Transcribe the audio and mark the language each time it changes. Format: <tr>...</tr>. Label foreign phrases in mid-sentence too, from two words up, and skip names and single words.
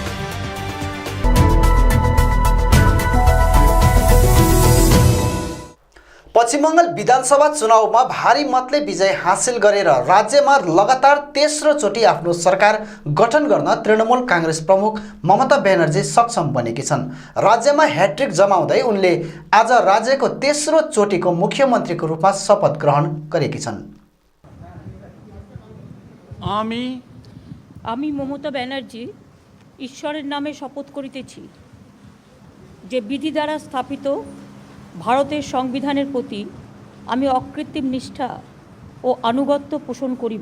<ne>पश्चिम बंगाल विधानसभा चुनावमा भारी मतले विजय हासिल गरेर राज्यमा लगातार तेस्रो चोटि आफ्नो सरकार गठन गर्न तृणमूल कांग्रेस प्रमुख ममता बेनर्जी सक्षम बनेकी छन्। राज्यमा ह्याट्रिक जमाउँदै उनले आज राज्यको तेस्रो चोटिको मुख्यमन्त्रीको रूपमा शपथ ग्रहण गरेकी छन्।</ne> <bn>আমি মমতা ব্যানার্জি ঈশ্বরের নামে শপথ করিতেছি যে বিধি দ্বারা স্থাপিত ভারতের সংবিধানের প্রতি আমি অকৃত্রিম নিষ্ঠা ও আনুগত্য পোষণ করিব।</bn>